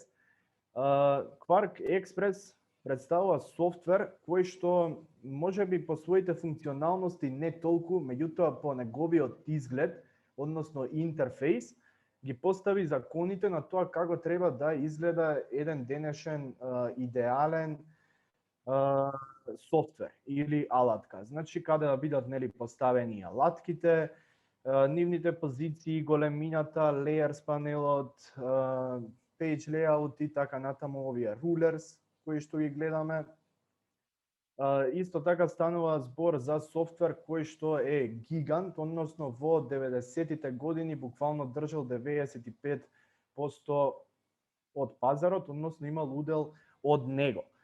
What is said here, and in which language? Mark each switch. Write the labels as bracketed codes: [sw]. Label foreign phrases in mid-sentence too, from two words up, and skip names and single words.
[mk] Quark Express представува софтвер кој што можеби по своите функционалности не толку, меѓутоа по неговиот изглед, односно интерфејс, ги постави законите на тоа како треба да изгледа еден денешен идеален софтвер или алатка. Значи каде да бидат нели поставени алатките, нивните позиции, големината, layers панелот, [en] page layout [mk] и така натаму овие rulers кои што ги гледаме. Исто така станува збор за софтвер кој што е гигант, односно во 90-тите години буквално држал 95% од пазарот, односно имал удел од него.